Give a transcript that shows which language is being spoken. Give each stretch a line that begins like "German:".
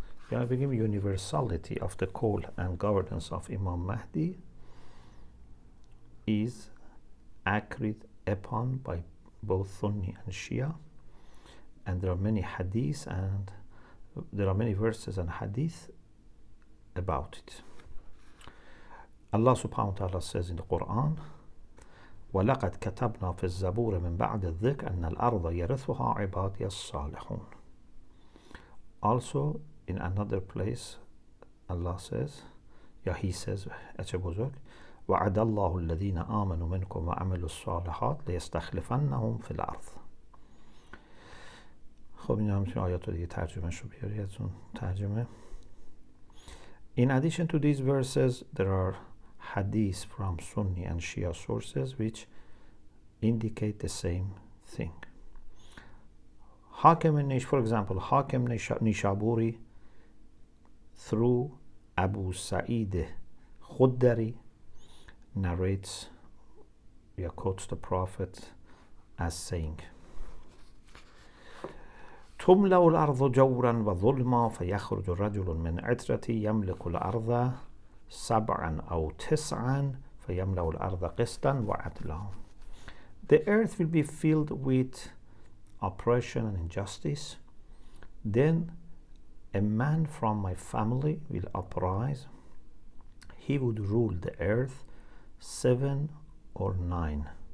English: Universality of the call and governance of Imam Mahdi is agreed upon by both Sunni and Shia, and there are many hadiths and there are many verses and hadith about it. Allah subhanahu wa ta'ala says in the Quran,
Arabic: وَلَقَدْ كَتَبْنَا فِي الزَّبُورِ مِنْ بَعْدِ الذِّكْرِ أَنَّ الْأَرْضَ يَرِثُهَا عِبَادِيَ الصَّالِحُونَ.
English: Also in another place Allah says, He says,
Arabic: اچه بزرگ وعد الله الذين آمنوا منكم وعملوا الصالحات ليستخلفنهم في الأرض.
Persian: خب این هم میتونی آیات رو دیگه ترجمه شو بیاری از اون ترجمه.
English: In addition to these verses, there are hadiths from Sunni and Shia sources which indicate the same thing. For example, Hakim Nishaburi through Abu Sa'id Khudari narrates, quotes the Prophet as saying,
Arabic: تملأ الأرض جورا وظلما فيخرج رجل من عترتي يملك الأرض 7 أو 9 فيملأ الأرض قسطا وعدلا.
English: The earth will be filled with oppression and injustice. Then a man from my family will uprise. He would rule the earth 7 or 9.